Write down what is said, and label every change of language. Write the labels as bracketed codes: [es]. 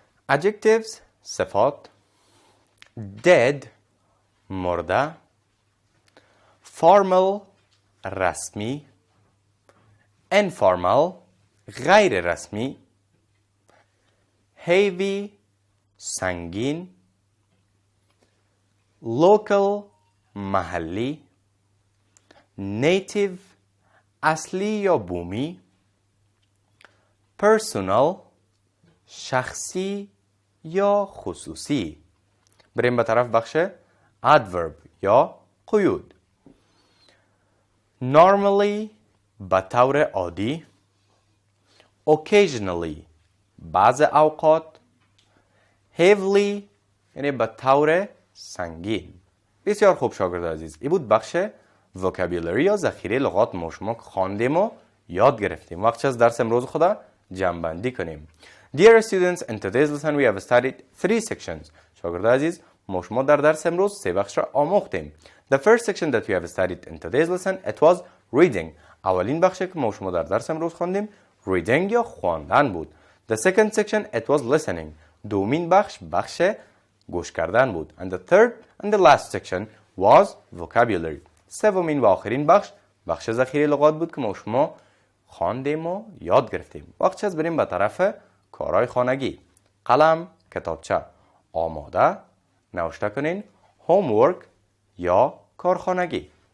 [fa] adjectives صفات. dead، مرده. formal، رسمی. informal، غیر رسمی. heavy، سنگین. local، محلی. native، اصلی یا بومی، personal شخصی یا خصوصی. بریم به طرف بخش adverb یا قیود. normally به طور عادی، occasionally بعض اوقات، heavily یعنی به طور سنگین. بسیار خوب شاگرد عزیز، این بود بخش vocabulary یا ذخیره لغات ما شما خواندیم و یاد گرفتیم. وقت از درس امروز خدا جمع کنیم. [en] Dear students, in today's lesson we have studied 3 sections. [fa] شاگرد عزیز، ما شما در درس امروز 3 بخش را آموختیم. [en] The first section that we have studied in today's lesson it was reading. [fa] اولین بخشی که ما شما در درس امروز خواندیم reading یا خواندن بود. [en] The second section it was listening. [fa] دومین بخش گوش کردن بود. [en] And the third and the last section was vocabulary. [fa] سومین و آخرین بخش ذخیره لغات بود که ما شما خواندیم و یاد گرفتیم. وقت از بریم به طرف کارهای خانگی. قلم، کتابچه آماده نوشته کنین homework یا کارخانگی.